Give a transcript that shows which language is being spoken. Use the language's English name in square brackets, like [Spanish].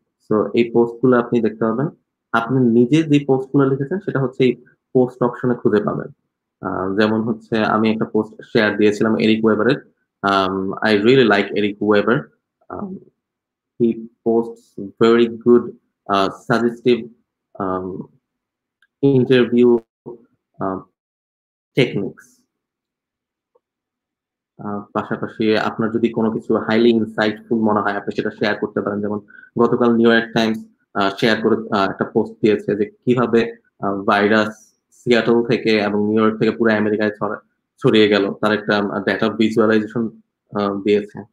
[Bangla] So এই পোস্টগুলো আপনি দেখতে পাবেন। আপনি নিজে যে পোস্টগুলো লিখেছেন সেটা হচ্ছে এই পোস্ট অপশনে খুঁজে পাবেন। যেমন হচ্ছে আমি একটা পোস্ট শেয়ার দিয়েছিলাম Eric ওয়েবারের। [English] I really like Eric Weber. Um, he posts very good suggestive um, interview uh, techniques. [Bangla] পাশাপাশি আপনার যদি কোনো কিছু হাইলি ইনসাইটফুল মনে হয় আপনি সেটা শেয়ার করতে পারেন। যেমন গতকাল নিউ ইয়র্ক টাইমস শেয়ার করে একটা পোস্ট দিয়েছে যে কিভাবে ভাইরাস সিয়াটল থেকে এবং নিউ ইয়র্ক থেকে পুরো আমেরিকায় ছড়িয়ে গেল, তার একটা ডেটা ভিজুয়ালাইজেশন দিয়েছে।